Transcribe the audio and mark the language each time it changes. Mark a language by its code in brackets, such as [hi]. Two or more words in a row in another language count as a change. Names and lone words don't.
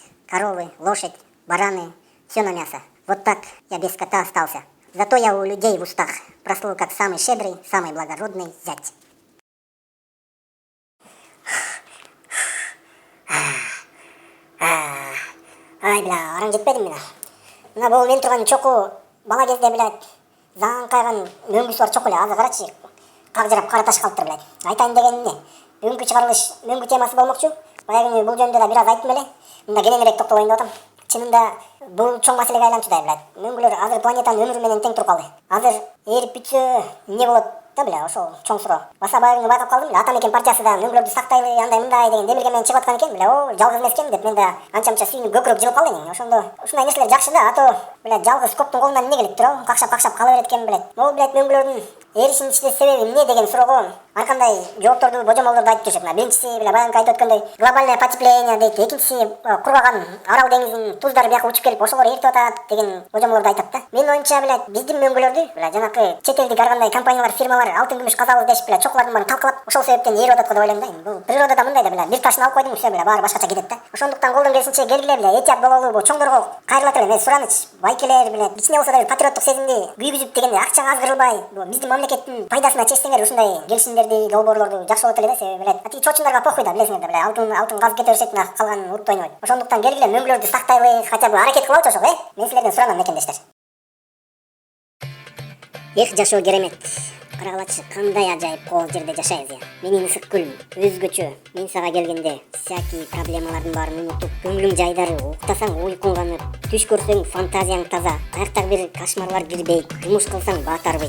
[ru] Коровы, лошадь, бараны, все на мясо. Вот так я без скота остался. Зато я у людей в устах прослыл как самый щедрый, самый благородный зять. Ай, бля, [ky] арам жетпедим мен. Мына бул мен турган чоку бала кезде, блядь, заңкайган мөңгүсү бар чоку эле. Азыр карачы, кагжырап кара таш калыптыр, блядь. Айтайын дегеним эмне? Бүгүнкү чыгарылыш мөңгү темасы болмокчу. Баягы күнү бул жөнүндө да бир аз айттым эле. Мында кененирээк токтолоюн деп атам. Чынында бул чоң маселеге айланчудай, блядь. Мөңгүлөр азыр планетанын өмүрү менен тең туруп калды. Азыр ээрип бүтсө эмне болот да, бля, ошол чоң суроо. Баса баягы күнү байкап калдым, Ата Мекен партиясы да мөңгүлөрдү сактайлы, андай мындай деген демилге менен чыгып аткан экен, бля. О, жалгыз эмес экен деп мен да анча-мынча сүйүнүп көкүрөк жылып калды эне. Ошондо ушундай нерселер жакшы да, а то, бля, жалгыз коптун колунан эмне келет тура, какшап кала берет экен, блядь. [ru] Могу, блядь, [ky] мөңгүлөрдүн эришинин ичте себеби эмне деген суроого ар кандай жоопторду, божомолдорду айтып жүрүшөт. Биринчиси, бля, баягы айтып өткөндөй, [ru] глобальное потепление [ky] дейт. Экинчиси, кургаган Арал деңизинин туздары бияка учуп келип ошолор эритип атат деген божомолдорду айтат да. Менин оюмча, блядь, биздин мөңгүлөрдү, бля, жанакы чет элдик ар кандай компаниялар, фирмалар алтын күмүш казабыз дешип, бля, чокулардын баарын талкалап, ошол себептен ээрип атат го деп ойлойм да. Бул природада мындай да, бля, бир ташын алып койдуң, [ru] все, бля, [ky] баары башкача кетет да. Ошондуктан колдон келишинче келгиле, бля, этият бололу, бул чоңдорго кайрыла эле. Мен сураныч, байкелер билет кичине болсо да патриоттук сезимди күйгүзүп дегенде акчага аз кырылбай биздин мамлекеттин пайдасына чечсеңер ушундай келишимдерди долбоорлорду жакшы болот эле да. Себеби билет атиги чоочундарга похуй да, билесиңер да, алтын казып кете беришет, мына калганын урутуп ойнобойт. Ошондуктан келгиле мөңгүлөрдү сактайлы, [ru] хотя бы [ky] аракет кылалычы ошого, мен силерден суранам мекендештер. Эх, жашоо керемет. Карагылачы, кандай ажайып кол жерде жашайбыз я. Менин ысык күлүм өзгөчө. Мен сага келгенде всякий проблемалардын баарын унутуп, көңүлүң жайдары, уктасаң уйкуң канып, түш көрсөң фантазияң таза, каяктагы бир кошмарлар кирбейт, жумуш кылсаң баат арбайт.